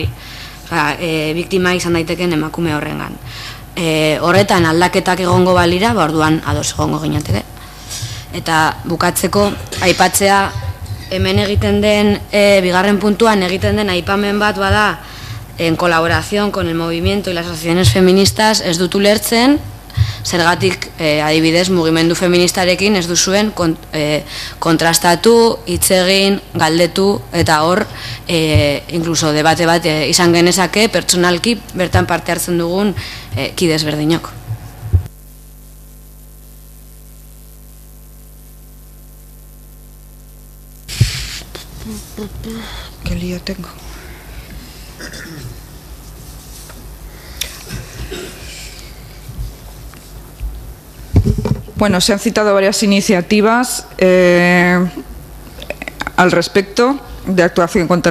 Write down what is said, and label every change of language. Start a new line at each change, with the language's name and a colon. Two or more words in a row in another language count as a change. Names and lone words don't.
Basque: Biktima izan daiteken emakume horrengan. Horretan aldaketak egongo balira, orduan ados egongo ginateke. Eta bukatzeko aipatzea hemen egiten den, bigarren puntuan egiten den aipamen bat bada,
Spanish: en colaboración con el movimiento y las asociaciones feministas
Basque: ez dut ulertzen, zergatik adibidez mugimendu feministarekin ez duzuen kontrastatu, hitz egin, galdetu eta hor incluso debate bat izan genezake pertsonalki bertan parte hartzen dugun kide ezberdinok.
Spanish: Qué lío tengo. Bueno, se han citado varias iniciativas al respecto de actuación contra